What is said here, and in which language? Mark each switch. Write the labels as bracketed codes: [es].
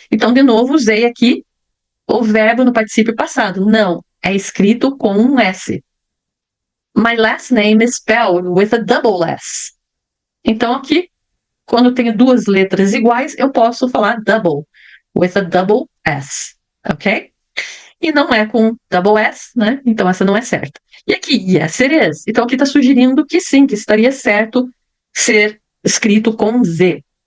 [pt] Então, de novo, usei aqui o verbo no particípio passado. Não, é escrito com um S. [en] My last name is spelled with a double S. [pt] Então, aqui, quando eu tenho duas letras iguais, eu posso falar double, [en] with a double S. [pt] Ok? E não é com double S, né? Então, essa não é certa. E aqui, [en] yes, it is. [pt] Então, aqui está sugerindo que sim, que estaria certo ser escrito com Z.